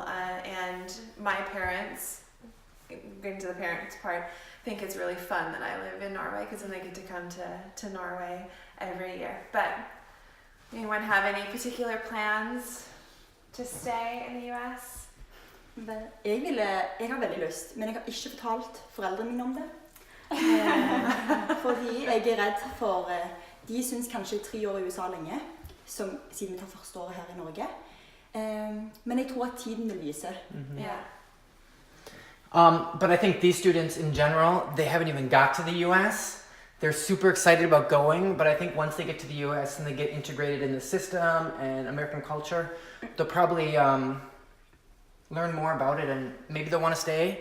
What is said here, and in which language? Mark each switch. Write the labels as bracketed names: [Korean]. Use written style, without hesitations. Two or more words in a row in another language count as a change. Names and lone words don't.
[English] And my parents, getting to the parents part, think it's really fun that I live in Norway because then they get to come to Norway every year. But anyone have any particular plans to stay in the US? [Norwegian] Jeg har veldig lyst, men jeg har ikke fortalt foreldrene mine om det. Fordi jeg er redd for, de synes kanskje 3 år i USA er lenge, siden vi tar første året her i Norge. Men jeg tror at tiden vil vise. Mm-hmm. [English] Yeah. But I think these students in general, they haven't even got to the US. They're super excited about going, but I think once they get to the US and they get integrated in the system and American culture, they'll probably learn more about it, and maybe they'll want to stay.